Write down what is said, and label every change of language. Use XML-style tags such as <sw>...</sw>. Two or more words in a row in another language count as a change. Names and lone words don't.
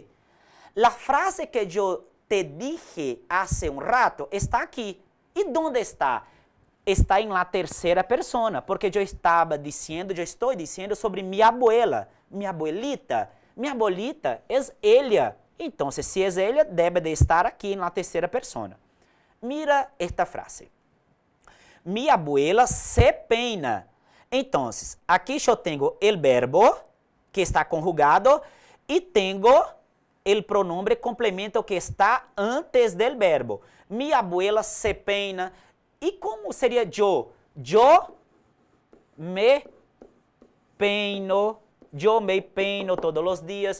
<es>La frase que yo te dije hace un rato está aquí. ¿Y dónde está? Está en la tercera persona, porque yo estoy diciendo sobre mi abuela, mi abuelita. Mi abuelita es ella.</es> <pt>Então, se é ela, deve de estar aqui na terceira persona.</pt> <es>Mira esta frase. Mi abuela se peina.</es> <pt>Então, aqui eu tenho o verbo que está conjugado,</pt> <es>y tengo el pronombre complemento que está antes del verbo. Mi abuela se peina. ¿Y cómo sería yo? Yo me peino. Yo me peino todos los días.</es>